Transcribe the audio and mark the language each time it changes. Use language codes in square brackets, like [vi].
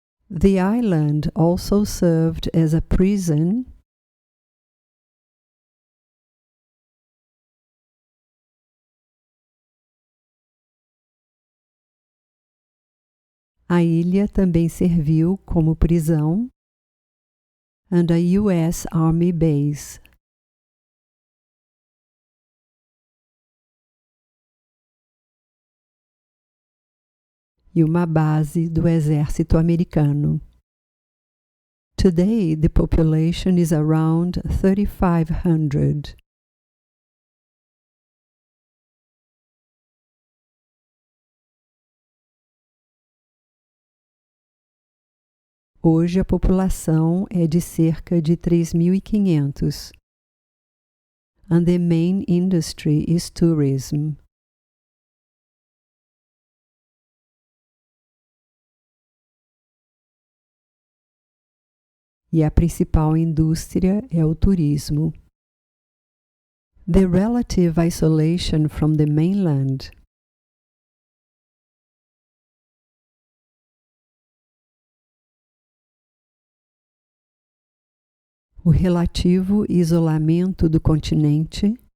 [en] The island also served as a prison [pt] A ilha também serviu como prisão [en] and a US Army base. [pt] E uma base do exército americano. [en] Today, the population is around 3,500. [pt] Hoje a população é de cerca de 3.500. [en] And the main industry is tourism. [pt] E a principal indústria é o turismo. [en] The relative isolation from the mainland. [pt] O relativo isolamento do continente.